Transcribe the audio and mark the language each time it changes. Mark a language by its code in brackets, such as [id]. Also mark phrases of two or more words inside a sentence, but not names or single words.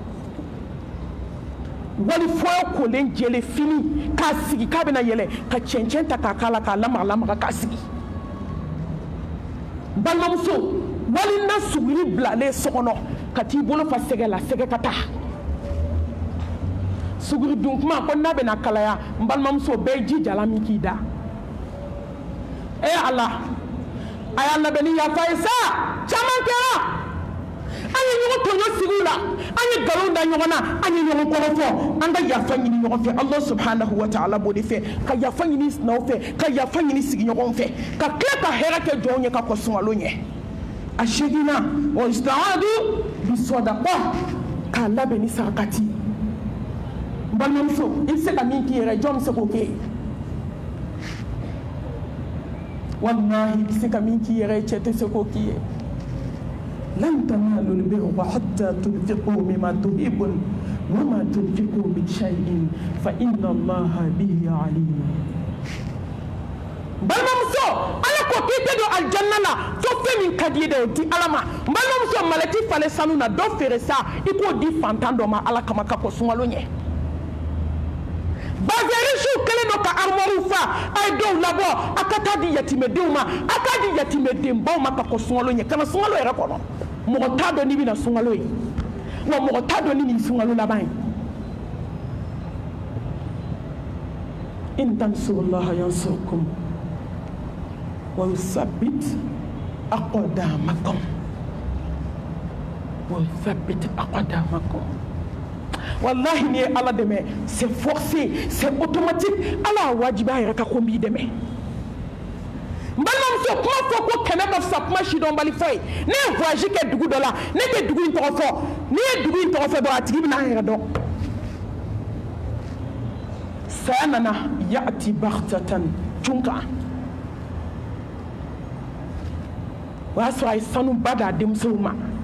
[bm] wali foyo kolen jɛlen fini k'a sigi k'a bɛna yɛlɛ ka cɛncɛn ta k'a k'a la k'a lamaga k'a sigi balimamuso wali na suguri bilalen so kɔnɔ ka t'i bolo fa sɛgɛ la sɛgɛ ka taa suguri dun kuma ko n'a bɛna kalaya n balimamuso bɛɛ ye ji jalan min k'i da ala a y'a labɛn ni yafa ye sa caman kɛra an ye ɲɔgɔn tɔɲɔ sigi la an ye nkalon da ɲɔgɔn na an ye ɲɔgɔn kɔrɔ fɔ an ka yafa ɲini ɲɔgɔn fɛ [ar] الله سبحانه وتعالى [bm] b'o de fɛ ka yafa ɲini sinaw fɛ ka yafa ɲini sigiɲɔgɔn fɛ ka tila ka hɛrɛ kɛ jɔnw ye ka kɔn sunkalo ɲɛ a seginna [ar] واستعدوا بالصدقة [bm] k'a labɛn ni sarakati n balimamuso i bɛ se ka min k'i yɛrɛ jɔn bɛ se k'o kɛ wallahi i bɛ se ka min k'i yɛrɛ cɛ tɛ se k'o k'i ye [ar] لن تنالوا البر حتى تنفقوا مما تحبون وما تنفقوا من شيء فإن الله به عليم [bm] balimamuso ala ko k'i tɛ don aljanna la fo fɛn min ka di ye dɛ o di ala ma balimamuso malɛti falen sanu na dɔ feere sa i k'o di fantan dɔ ma ala kama ka kɔn sunkalo ɲɛ bazɛrisiw kɛlen don ka armoirew fa a ye dɔw labɔ a ka taa di yatimɛdenw ma a k'a di yatimɛdenbaw ma ka kɔn sunkalo ɲɛ kana sunkalo yɛrɛ kɔnɔ mɔgɔ t'a dɔn n'i bɛna sunkalo ye wa mɔgɔ t'a dɔn ni nin sunkalo laban ye [ar] إن تنصروا الله ينصركم ويثبت أقدامكم ويثبت أقدامكم [bm] wallahi ni ala dɛmɛ [fr] c'est forcé c'est automatique [bm] ala wajiba yɛrɛ ka ko n b'i dɛmɛ n balimamuso kuma fɔ ko kɛmɛ ka fisa kuma sidɔnbali fɔ ye ne ye voyage kɛ dugu dɔ la ne tɛ dugu in tɔgɔ fɔ n'i ye dugu in tɔgɔ fɔ dɔrɔn a tigi bɛna an yɛrɛ dɔn saya nana [ar] يأتي بغتة [bm] cunkan o y'a sɔrɔ a ye sanuba d'a denmusow ma